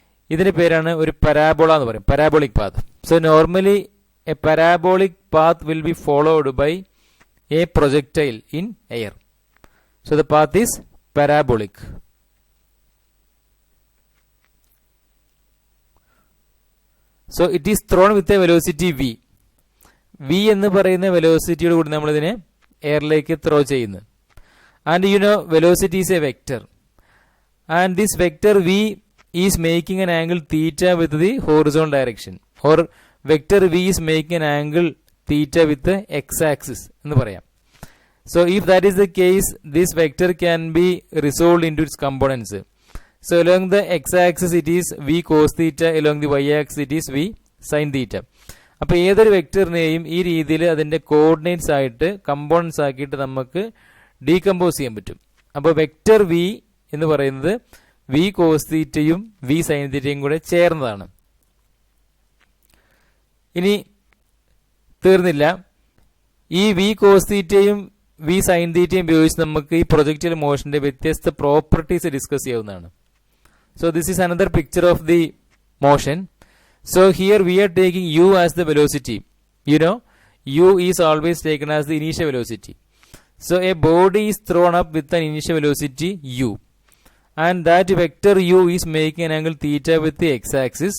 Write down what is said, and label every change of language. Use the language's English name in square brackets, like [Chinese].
[Malayalam] ഇതിന്റെ പേരാണ് ഒരു പരാബോള എന്ന് പറയും, parabolic path. [English] So normally a parabolic path will be followed by a projectile in air. So the path is parabolic. So it is thrown with a velocity v. [Malayalam] V എന്ന് പറയുന്ന വെലോസിറ്റിയോട് കൂടി നമ്മളിതിനെ എയറിലേക്ക് throw ചെയ്യുന്നു. [English] and you know velocity is a vector and this vector v is making an angle theta with the horizontal direction or vector v is making an angle theta with the x-axis [Malayalam] എന്ന് പറയാം. [English] So if that is the case, this vector can be resolved into its components. So along the x-axis it is v cos theta, along the y-axis it is v sin theta. [Malayalam] അപ്പോൾ ഏതൊരു വെക്ടറിനെയും ഈ രീതിയിൽ അതിൻ്റെ coordinates ആയിട്ട് components ആക്കിയിട്ട് നമുക്ക് decompose ചെയ്യാൻ പറ്റും. അപ്പോൾ വെക്ടർ വി എന്ന് പറയുന്നത് വി കോസ് തീറ്റയും വി സൈൻ തീറ്റയും കൂടെ ചേർന്നതാണ്. ഇനി തീർന്നില്ല, ഈ വി കോസ് തീറ്റയും വി സൈൻ തീറ്റയും ഉപയോഗിച്ച് നമുക്ക് ഈ പ്രൊജക്റ്റൈൽ മോഷന്റെ വ്യത്യസ്ത പ്രോപ്പർട്ടീസ് ഡിസ്കസ് ചെയ്യാവുന്നതാണ്. [English] So this is another picture of the motion. So here we are taking u as the velocity. You know, u is always taken as the initial velocity. So a body is thrown up with an initial velocity u. And that vector u is making an angle theta with the x-axis.